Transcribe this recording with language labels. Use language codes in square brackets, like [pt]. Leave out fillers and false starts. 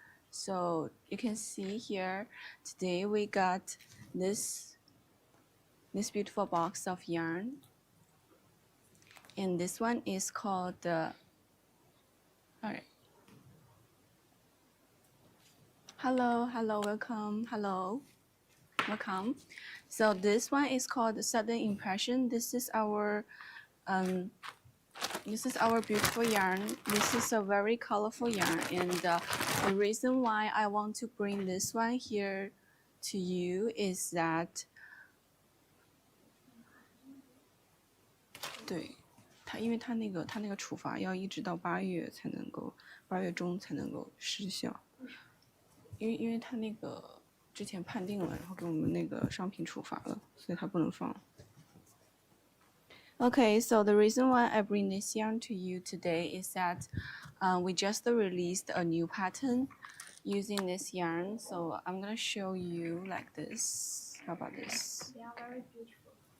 [en] So you can see here today we got this beautiful box of yarn, and this one is called the all right. Hello, welcome. Welcome. So this one is called the Sudden Impression. This is our beautiful yarn. This is a very colorful yarn, and the reason why I want to bring this one here to you is that [zh] 对它，因为它那个处罚要一直到8月中才能够失效，因为它那个之前判定了，然后给我们那个商品处罚了，所以它不能放。 [en] Okay, so the reason why I bring this yarn to you today is that we just released a new pattern using this yarn. So I'm gonna show you like this. How about this? They are very beautiful.